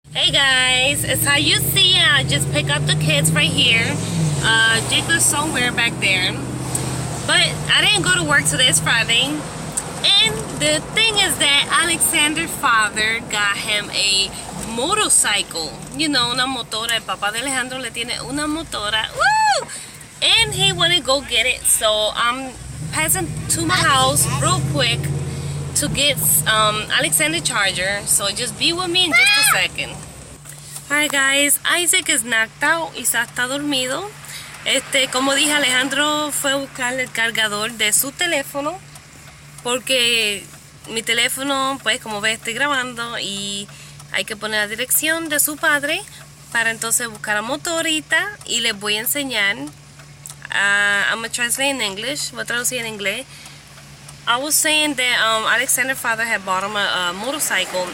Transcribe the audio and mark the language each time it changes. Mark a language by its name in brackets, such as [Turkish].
[English] Hey guys, as how you see, I just pick up the kids right here. Jacob's somewhere back there. But I didn't go to work today, it's Friday. And the thing is that Alexander's father got him a motorcycle. You know, [Spanish] una motora. El papá de Alejandro le tiene una motora. Woo! [English] And he wanted to go get it. So I'm passing to my house real quick to get Alexander charger. So just be with me in just a second. Alright guys, Isaac is knocked out. [Spanish] Isaac está dormido. Como dije, Alejandro fue a buscar el cargador de su teléfono porque mi teléfono, pues como ves, estoy grabando y hay que poner la dirección de su padre para entonces buscar a motorita y les voy a enseñar. [English] I'm gonna translate in English. [Spanish] Voy a traducir en inglés. [English] I was saying that Alexander's father had bought him a motorcycle.